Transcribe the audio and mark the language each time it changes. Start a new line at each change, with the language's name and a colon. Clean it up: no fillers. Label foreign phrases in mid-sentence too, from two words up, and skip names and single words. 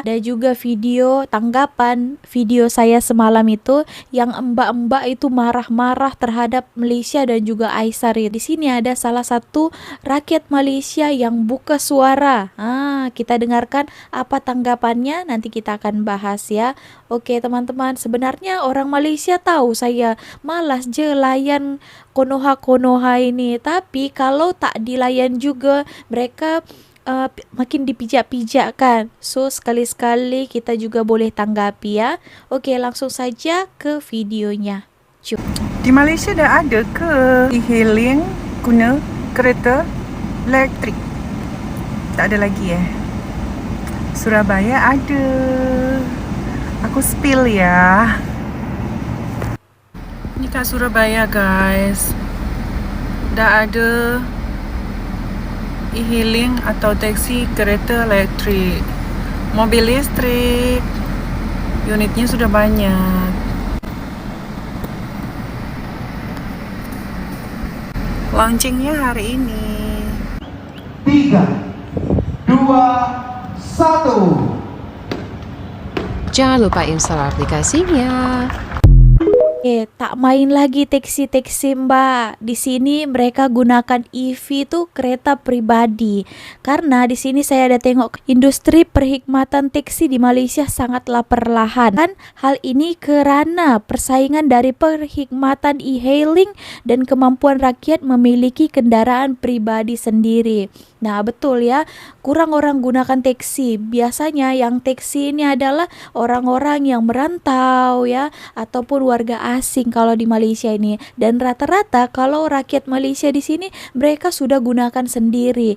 Indonesian: Dan juga video tanggapan video saya semalam itu yang mbak-mbak itu marah-marah terhadap Malaysia dan juga Aisyah. Di sini ada salah satu rakyat Malaysia yang buka suara. Kita dengarkan apa tanggapannya, nanti kita akan bahas ya. Oke teman-teman, sebenarnya orang Malaysia tahu saya malas je layan Konoha ini. Tapi kalau tak dilayan juga mereka makin dipijak-pijakkan. So sekali-sekali kita juga boleh tanggapi ya. Oke, langsung saja ke videonya. Cuk.
Malay: Di Malaysia dah ada ke e-hailing guna kereta elektrik? Tak ada lagi Surabaya ada.
Indonesian: Aku spill ya.
Malay: Ini kat Surabaya guys. Dah ada e-hailing atau taksi kereta elektrik.
Indonesian: Mobil listrik. Unitnya sudah banyak. Launchingnya hari ini. 3, 2, 1. Jangan lupa install aplikasinya.
Malay: Tak main lagi taksi-taksi mbak. Di sini mereka gunakan EV itu kereta pribadi. Karena di sini saya ada tengok industri perkhidmatan taksi di Malaysia sangatlah perlahan. Dan hal ini kerana persaingan dari perkhidmatan e-hailing dan kemampuan rakyat memiliki kendaraan pribadi sendiri.
Indonesian: Nah betul ya, kurang orang gunakan taksi. Biasanya yang taksi ini adalah orang-orang yang merantau ya, ataupun warga asing kalau di Malaysia ini. Dan rata-rata kalau rakyat Malaysia di sini mereka sudah gunakan sendiri.